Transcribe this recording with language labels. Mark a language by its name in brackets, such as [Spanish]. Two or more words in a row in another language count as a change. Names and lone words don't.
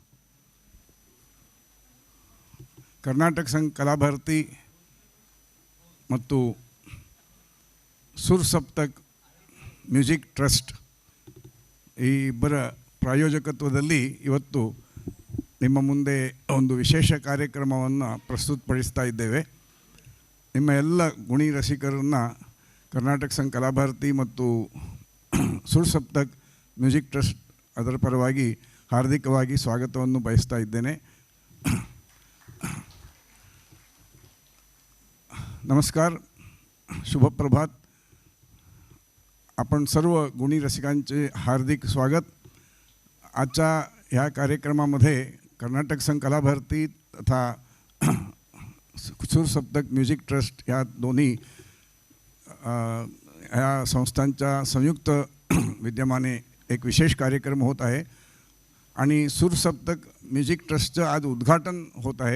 [Kannada] ಕರ್ನಾಟಕ ಸಂಘ ಕಲಾಭಾರತಿ ಮತ್ತು ಸುರ್ ಸಪ್ತಕ್ ಮ್ಯೂಸಿಕ್ ಟ್ರಸ್ಟ್ ಈ ಇಬ್ಬರ ಪ್ರಾಯೋಜಕತ್ವದಲ್ಲಿ ಇವತ್ತು ನಿಮ್ಮ ಮುಂದೆ ಒಂದು ವಿಶೇಷ ಕಾರ್ಯಕ್ರಮವನ್ನು ಪ್ರಸ್ತುತಪಡಿಸ್ತಾ ಇದ್ದೇವೆ. ನಿಮ್ಮ ಎಲ್ಲ ಗುಣಿ ರಸಿಕರನ್ನು ಕರ್ನಾಟಕ ಸಂಘ ಕಲಾಭಾರತಿ ಮತ್ತು ಸುರ್ ಸಪ್ತಕ್ ಮ್ಯೂಸಿಕ್ ಟ್ರಸ್ಟ್ ಅದರ ಪರವಾಗಿ हार्दिकವಾಗಿ स्वागतವನ್ನು ಬಯಸ್ತಾ ಇದ್ದೇನೆ. [Marathi] नमस्कार, शुभ प्रभात. आपण सर्व गुणी रसिकांचे हार्दिक स्वागत. आजच्या ह्या कार्यक्रमामध्ये कर्नाटक संघ कलाभारती तथा सुर सप्तक म्युझिक ट्रस्ट ह्या दोन्ही ह्या संस्थांच्या संयुक्त विद्यमाने एक विशेष कार्यक्रम होत आहे आणि सुर सप्तक म्युझिक ट्रस्टचं आज उद्घाटन होत आहे.